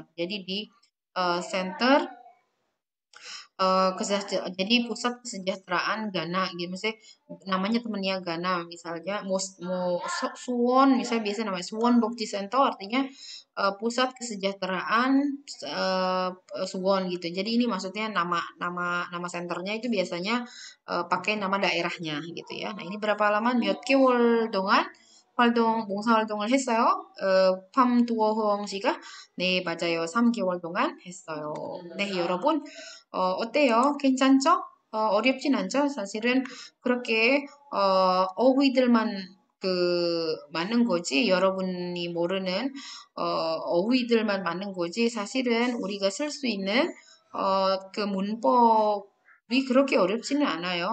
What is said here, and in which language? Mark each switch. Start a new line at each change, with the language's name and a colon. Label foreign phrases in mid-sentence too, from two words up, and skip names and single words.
Indonesian: Jadi di center jadi pusat kesejahteraan Ghana gitu misalnya namanya temennya Ghana misalnya Suwon misalnya biasa namanya Suwon Bokji Center artinya pusat kesejahteraan uh, Suwon gitu jadi ini maksudnya nama senternya itu biasanya pakai nama daerahnya gitu ya nah ini berapa halaman
Korean: 몇 개월 동안 봉사활동을 했어요. 팜두어홍 씨가 네, 맞아요. 3개월 동안 했어요. 네, 여러분 어때요? 괜찮죠? 어렵진 않죠? 사실은 그렇게 어휘들만 많은 거지 여러분이 모르는 어휘들만 많은 거지 사실은 우리가 쓸 수 있는 그 문법이 그렇게 어렵지는 않아요.